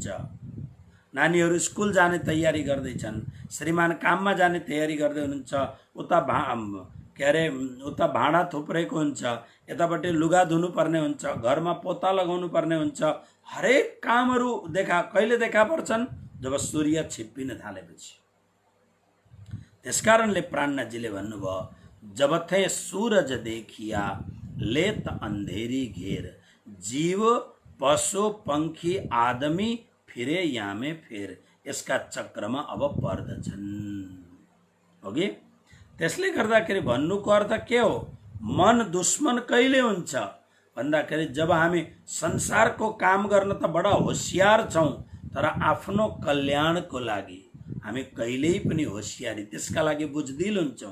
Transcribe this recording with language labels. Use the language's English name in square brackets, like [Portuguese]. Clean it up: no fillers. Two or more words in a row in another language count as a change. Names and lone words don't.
[Nepali] नानीहरू स्कुल जाने तयारी गर्दैछन्, श्रीमान काममा जाने तयारी गर्दै हुनुहुन्छ, उता भाँडा थुप्रेको हुन्छ, यतापट्टि लुगा धुनुपर्ने हुन्छ, घरमा पोता लगाउनु पर्ने हुन्छ। हरेक कामहरू कहिले देखा पर्छन्? जब सूर्य छिप्पिन थालेपछि। त्यसकारणले प्राणनाजीले भन्नुभयो, [Hindi] जबथे सूरज देखिया लेत अंधेरी घेर, जीव पशु पंखी आदमी फिरे यामे फेर। [Nepali] यसका चक्रमा अब पर्दछन्। ओके, त्यसले गर्दाखेरि भन्नुको अर्थ के हो? मन दुश्मन कहिले हुन्छ भन्दाखेरि जब हामी संसारको काम गर्न त बडा होशियार छौँ, तर आफ्नो कल्याणको लागि हामी कहिल्यै पनि होशियारी, त्यसका लागि बुझदिल हुन्छौँ।